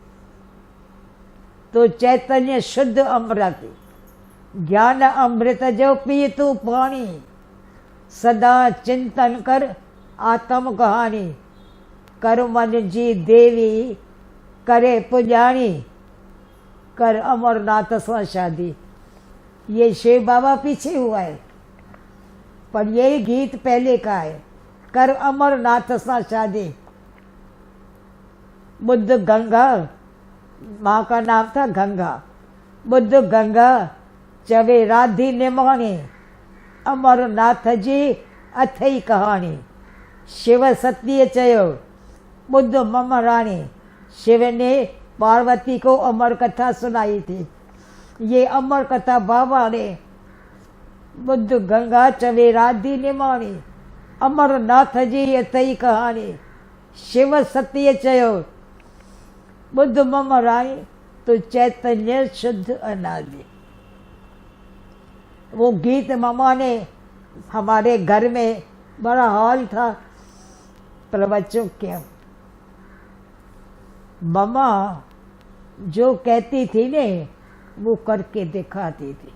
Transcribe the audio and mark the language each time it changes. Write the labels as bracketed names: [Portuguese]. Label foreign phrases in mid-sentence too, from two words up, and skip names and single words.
[Sindhi] तो चैतन्य शुद्ध अमृत, ज्ञान अमृत जो पी तू पानी, सदा चिंतन कर आत्म कहानी, कर मन जी देवी करे पुजानी, कर अमरनाथ सा शादी। [Hindi] ये शिव बाबा पीछे हुआ है, पर ये गीत पहले का है, [Sindhi] कर अमरनाथ सा शादी। बुद्ध गंगा, [Hindi] माँ का नाम था गंगा, [Sindhi] बुद्ध गंगा चवे राधी निमानी, अमरनाथ जी अथई कहानी। शिव सत्य चयो बुद्ध मम रानी, [Hindi] शिव ने पार्वती को अमर कथा सुनाई थी। ये अमर कथा बाबा ने, [Sindhi] बुद्ध गंगा चवे राधी निमानी, अमरनाथ जी अथई कहानी, शिव सत्य चयो बुद्ध मम रानी, तो चैतन्य शुद्ध अनादि। [Hindi] वो गीत मामा ने, हमारे घर में बड़ा हॉल था प्रवचन के, मामा जो कहती थी ने वो करके दिखाती थी।